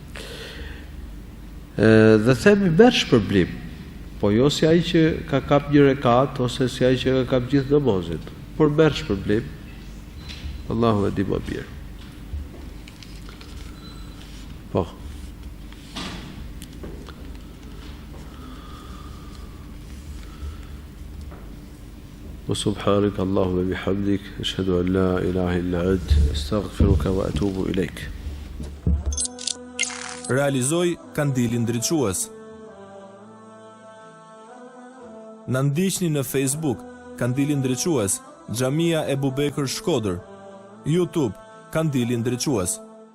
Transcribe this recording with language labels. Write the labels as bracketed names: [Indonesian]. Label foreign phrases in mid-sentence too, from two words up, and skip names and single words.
[Albanian] Dhe themi merr shpërblim, po jo si ai që ka kap një rekat ose si ai që ka kap gjithë namazin, por merr shpërblim. Allahu e di më mirë. Po. [Arabic] وسبحانك اللهم بحمدك، أشهد أن لا إله إلا أنت، أستغفرك وأتوب إليك. Realizoj Kandilin Ndriçues. Na ndiqni në Facebook Kandili Ndriçues, Xhamia e Bubekër Shkodër, YouTube Kandili Ndriçues.